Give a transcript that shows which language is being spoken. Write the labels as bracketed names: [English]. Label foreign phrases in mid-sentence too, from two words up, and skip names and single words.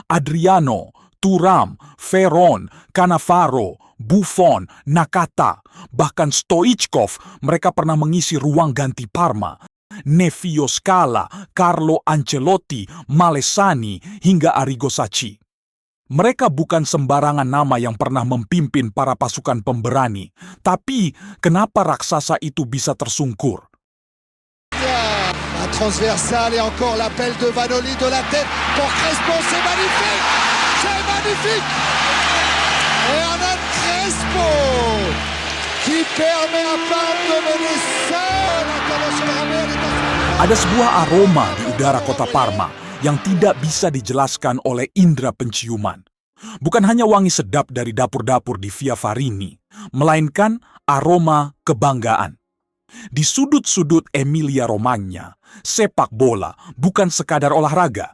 [Indonesian] Adriano, Thuram, Veron, Cannavaro, Buffon, Nakata, bahkan Stoichkov, mereka pernah mengisi ruang ganti Parma. Nevio Scala, Carlo Ancelotti, Malesani, hingga Arrigo Sacchi. Mereka bukan sembarangan nama yang pernah memimpin para pasukan pemberani. Tapi, kenapa raksasa itu bisa tersungkur? [French] Un transversal et encore l'appel de Vanoli de la tête pour Crespo, c'est magnifique! C'est magnifique! Et Hernan Crespo qui permet à Parme de mener seul international America. [Indonesian] Ada sebuah aroma di udara kota Parma yang tidak bisa dijelaskan oleh indera penciuman. Bukan hanya wangi sedap dari dapur-dapur di Via Farini, melainkan aroma kebanggaan. Di sudut-sudut Emilia-Romagna, sepak bola bukan sekadar olahraga.